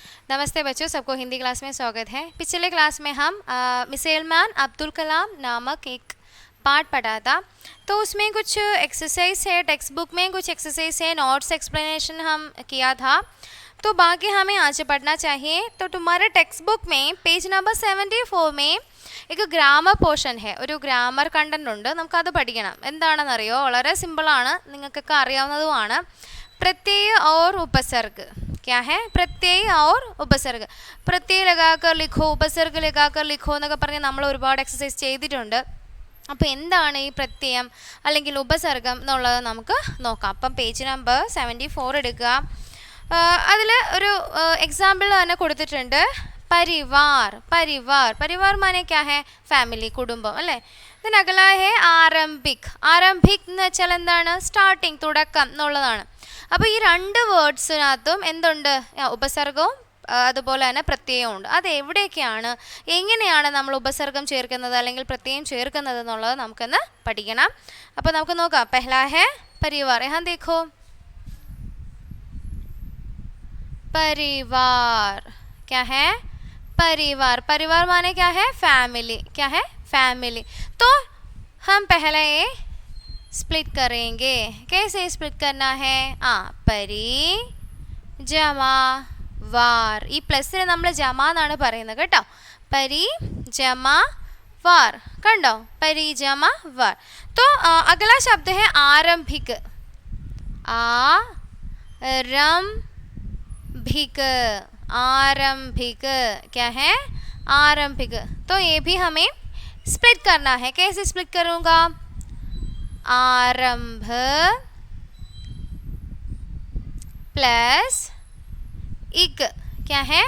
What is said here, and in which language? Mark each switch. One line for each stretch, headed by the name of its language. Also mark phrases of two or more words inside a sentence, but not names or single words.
Hindi: नमस्ते बच्चों, सबको हिंदी क्लास में स्वागत है। पिछले क्लास में हम मिसाइल मैन अब्दुल कलाम नामक एक पार्ट पढ़ा था। तो उसमें कुछ एक्सरसाइज है,
English: text book
Hindi: में कुछ एक्सरसाइज है,
English: notes explanation
Hindi: हम किया था। तो बाकी हमें आज पढ़ना चाहिए। तो तुम्हारे
English: text book
Hindi: में
English: page number
Hindi: 74 में एक
English: grammar portion
Hindi: है,
Malayalam: ഒരു ഗ്രാമർ കണ്ടന്റ് ഉണ്ട്. നമുക്കത് പഠിക്കണം. എന്താണെന്നറിയോ? വളരെ സിമ്പിളാണ്, നിങ്ങൾക്കൊക്കെ അറിയാവുന്നതുമാണ്.
Hindi: प्रत्यय और उपसर्ग क्या है? प्रत्यय और उपसर्ग. प्रत्यय लगाकर लिखो, उपसर्ग लगाकर लिखो
Malayalam: എന്നൊക്കെ പറഞ്ഞ് നമ്മൾ ഒരുപാട് എക്സസൈസ് ചെയ്തിട്ടുണ്ട്. അപ്പോൾ എന്താണ് ഈ പ്രത്യയം അല്ലെങ്കിൽ ഉപസർഗം എന്നുള്ളത് നമുക്ക് നോക്കാം. അപ്പം
English: page number
Malayalam: 74 എടുക്കുക. അതിൽ ഒരു എക്സാമ്പിൾ തന്നെ കൊടുത്തിട്ടുണ്ട്.
Hindi: परिवार. परिवार परिवार माने क्या है? फैमिली,
Malayalam: കുടുംബം അല്ലേ.
Hindi: then अगला है आरंभिक.
Malayalam: आरंभिक എന്ന് വെച്ചാൽ എന്താണ്? സ്റ്റാർട്ടിംഗ്, തുടക്കം എന്നുള്ളതാണ്. അപ്പോൾ ഈ രണ്ട് വേർഡ്സിനകത്തും എന്തുണ്ട്? ഉപസർഗവും അതുപോലെ തന്നെ പ്രത്യയവും ഉണ്ട്. അത് എവിടെയൊക്കെയാണ്, എങ്ങനെയാണ് നമ്മൾ ഉപസർഗം ചേർക്കുന്നത് അല്ലെങ്കിൽ പ്രത്യയം ചേർക്കുന്നത് എന്നുള്ളത് നമുക്കൊന്ന് പഠിക്കണം. അപ്പോൾ നമുക്ക് നോക്കാം.
Hindi: पहला है परिवार. यहाँ देखो, परिवार क्या है? परिवार. परिवार माने क्या है? फैमिली. क्या है? फैमिली. तो हम पहले स्प्लिट करेंगे. कैसे स्प्लिट करना है? परी जमा वार.
Malayalam: ഈ പ്ലസിനെ നമ്മൾ ജമാ എന്നാണ് പറയുന്നത് കേട്ടോ.
Hindi: परि जमा वार. കണ്ടോ? परि जमा वार. तो अगला शब्द है आरंभिक. आरंभिक. आरंभिक क्या है? आरंभिक. तो ये भी हमें स्प्लिट करना है. कैसे स्प्लिट करूँगा? आरंभ प्लस इक. क्या है?